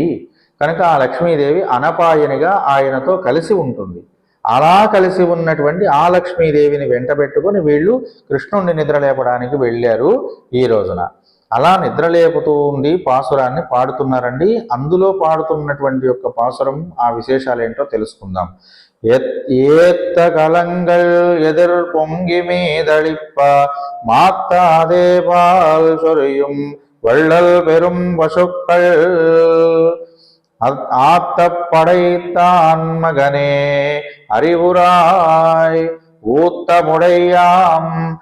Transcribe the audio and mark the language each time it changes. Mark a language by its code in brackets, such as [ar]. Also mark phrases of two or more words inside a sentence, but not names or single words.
[te] కనుక ఆ లక్ష్మీదేవి అనపాయనిగా ఆయనతో కలిసి ఉంటుంది. అలా కలిసి ఉన్నటువంటి ఆ లక్ష్మీదేవిని వెంటబెట్టుకొని వీళ్ళు కృష్ణుణ్ణి నిద్రలేపడానికి వెళ్ళారు ఈ రోజున. అలా నిద్రలేపుతూ ఉండి పాసురాన్ని పాడుతున్నారండి. అందులో పాడుతున్నటువంటి యొక్క పాసురం ఆ విశేషాలు ఏంటో తెలుసుకుందాం. [ta] ஏத்த கலங்கள் எதிர் பொங்கி மீதளிப்ப மாத்தாதே பால் சொரியும் வள்ளல் பெரும் பசுக்கள் ஆத்த படைத்தான் மகனே அறிவுராய் ஊத்த முடையாம்